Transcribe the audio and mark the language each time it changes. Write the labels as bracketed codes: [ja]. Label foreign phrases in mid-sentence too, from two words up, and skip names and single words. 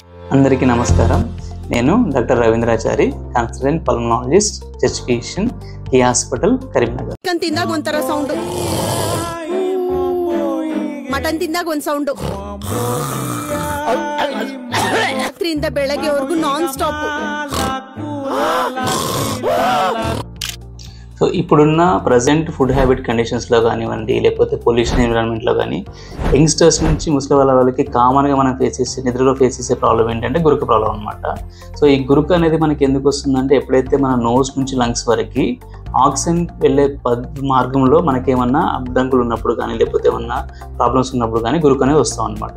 [te] అందరికీ నమస్కారం. నేను డాక్టర్ రవీంద్రాచారి, [en] consultant pulmonologist, chest physician, [te] ఈ హాస్పిటల్ కరీంనగర్. [kn] ಚಿಕನ್ ತಿಂದಾಗ ಒಂಥರ ಸೌಂಡ್, ಮಟನ್ ತಿಂದಾಗ ಒಂದ್ ಸೌಂಡ್, ರಾತ್ರಿಯಿಂದ ಬೆಳಗ್ಗೆವರೆಗೂ [en] non stop. [te] సో ఇప్పుడున్న [en] present food habit [te] కండిషన్స్లో కానివ్వండి, లేకపోతే పొల్యూషన్ ఎన్విరాన్మెంట్లో కానీ యంగ్స్టర్స్ నుంచి ముసలి వాళ్ళకి కామన్గా మనం నిద్రలో ఫేస్ చేసే ప్రాబ్లం ఏంటంటే గురుక ప్రాబ్లం అనమాట. సో ఈ గురుక అనేది మనకి ఎందుకు వస్తుందంటే, ఎప్పుడైతే మన నోస్ నుంచి లంగ్స్ వరకు ఆక్సిజన్ వెళ్ళే మార్గంలో మనకేమన్నా అడ్డంకులు ఉన్నప్పుడు కానీ, లేకపోతే ఏమన్నా ప్రాబ్లమ్స్ ఉన్నప్పుడు కానీ గురుకు అనేది వస్తాం అనమాట.